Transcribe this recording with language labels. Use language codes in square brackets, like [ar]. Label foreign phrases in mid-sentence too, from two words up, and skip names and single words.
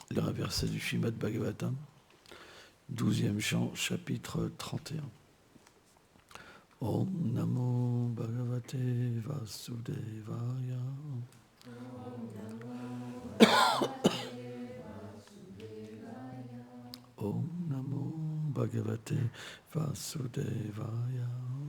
[fr] lire un verset du Srimad Bhagavatam, 12e chant, chapitre 31. [sa] Om Namo Bhagavate Vasudevaya. Om Namo Bhagavate Vasudevaya.